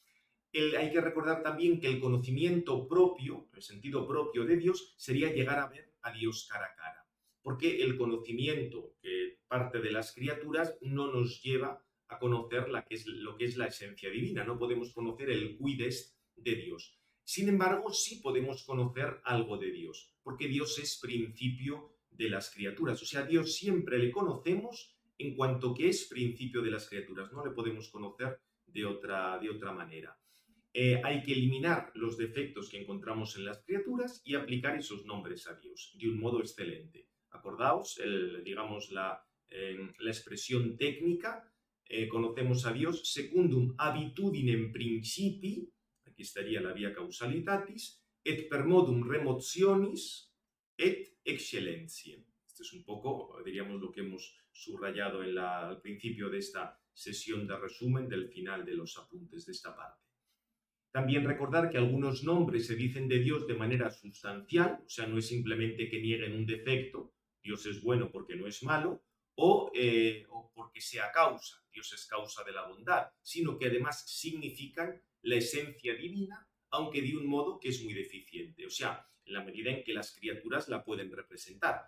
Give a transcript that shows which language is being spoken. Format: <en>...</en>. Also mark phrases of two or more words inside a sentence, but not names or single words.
<es>Hay que recordar también que el conocimiento propio, el sentido propio de Dios, sería llegar a ver a Dios cara a cara. Porque el conocimiento que parte de las criaturas no nos lleva a conocer lo que es la esencia divina. No podemos conocer el</es> <la>quid est</la> <es>de Dios. Sin embargo, sí podemos conocer algo de Dios, porque Dios es principio de las criaturas. O sea, Dios siempre le conocemos en cuanto que es principio de las criaturas. No le podemos conocer de otra manera. Hay que eliminar los defectos que encontramos en las criaturas y aplicar esos nombres a Dios de un modo excelente. Acordaos, digamos, la expresión técnica, conocemos a Dios</es> <la>secundum habitudinem principii,</la> <es>aquí estaría</es> <la>la via causalitatis, et per modum remotionis et excellentiae.</la> <es>Este es un poco, diríamos, lo que hemos subrayado al principio de esta sesión de resumen del final de los apuntes de esta parte. También recordar que algunos nombres se dicen de Dios de manera sustancial, o sea, no es simplemente que nieguen un defecto, Dios es bueno porque no es malo, o porque sea causa, Dios es causa de la bondad, sino que además significan la esencia divina, aunque de un modo que es muy deficiente, o sea, en la medida en que las criaturas la pueden representar.</es>